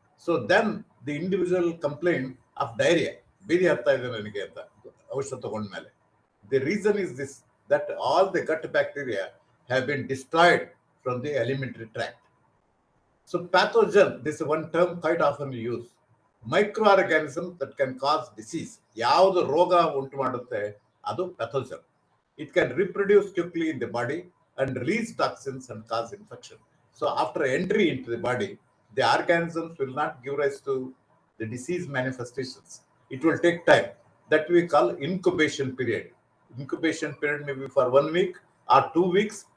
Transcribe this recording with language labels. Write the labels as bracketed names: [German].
[English] So then the individual complain of diarrhea. [Kannada] Biri harta ide nanage anta ಔಷಧ ತಗೊಂಡ್ಮೇಲೆ. [English] The reason is this, that all the gut bacteria have been destroyed from the alimentary tract. So pathogen, this is one term quite often used. Microorganism that can cause disease. [Kannada] ಯಾವುದು ರೋಗ ಉಂಟು ಮಾಡುತ್ತೆ ಅದು pathogen. [English] It can reproduce quickly in the body and release toxins and cause infection. So after entry into the body, the organisms will not give rise to the disease manifestations. It will take time. That we call incubation period. Incubation period may be for 1 week or 2 weeks.